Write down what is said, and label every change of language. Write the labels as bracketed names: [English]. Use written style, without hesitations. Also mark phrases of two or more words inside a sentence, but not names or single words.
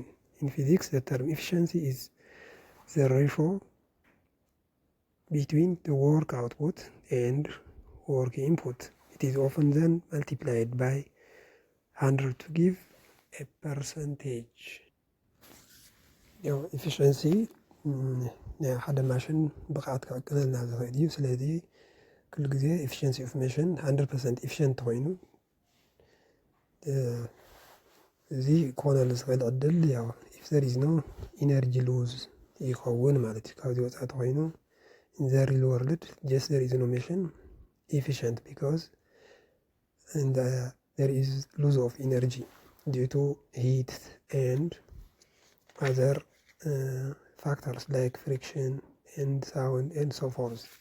[English] In physics, the term efficiency is the ratio between the work output and work input. It is often then multiplied by 100 to give a percentage. [Tigrinya] Efficiency ናይ ሓደ ማሽን ብቕዓት ክዕቅለልና ዝኽእል እዩ ስለዚ ኩሉ ግዜ [English] efficiency of machine 100% efficient [Tigrinya] ኮይኑ እዚ ክኾነሉ ዝኽእል ዕድል ያው [English] if there is no energy lose [Tigrinya] ይኸውን ማለት እዩ ካብዚ ወፃኢ ኮይኑ [English] in the real world just there is no machine efficient because there is loss of energy due to heat and other factors like friction and sound and so forth.